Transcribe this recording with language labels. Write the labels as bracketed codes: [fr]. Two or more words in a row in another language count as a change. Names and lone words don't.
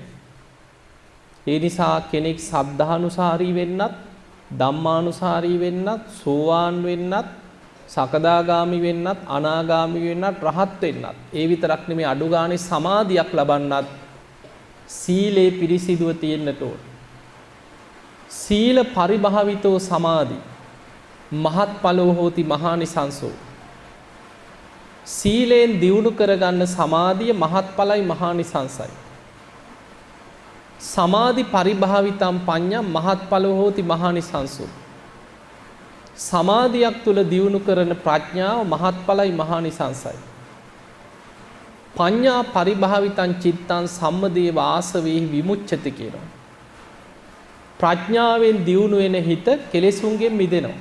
[si] ඒ නිසා කෙනෙක් සද්ධානුසාරී වෙන්නත්, ධම්මානුසාරී වෙන්නත්, සෝවාන් වෙන්නත්, සකදාගාමි වෙන්නත්, අනාගාමි වෙන්නත්, රහත් වෙන්නත්, ඒ විතරක් නෙමෙයි අඩු ගානේ සමාධියක් ලබන්නත් සීලේ පිරිසිදුව තියෙන්නට ඕන. [pi] සීල පරිභාවිතෝ සමාධි මහත්ඵලෝ හෝති මහානිසංසෝ. [si] සීලෙන් දියුණු කරගන්න සමාධිය මහත්ඵලයි මහානිසංසයි. [pi] සමාධි පරිභාවිතම් පඤ්ඤා මහත්ඵලෝ හෝති මහානිසංසෝ. [si] සමාධියක් තුල දියුණු කරන ප්‍රඥාව මහත්ඵලයි මහානිසංසයි. [pi] පඤ්ඤා පරිභාවිතං චිත්තං සම්මදේව ආසවේහි විමුච්ඡති කියනවා. [si] ප්‍රඥාවෙන් දියුණු වෙන හිත කෙලෙසුන්ගෙන් මිදෙනවා.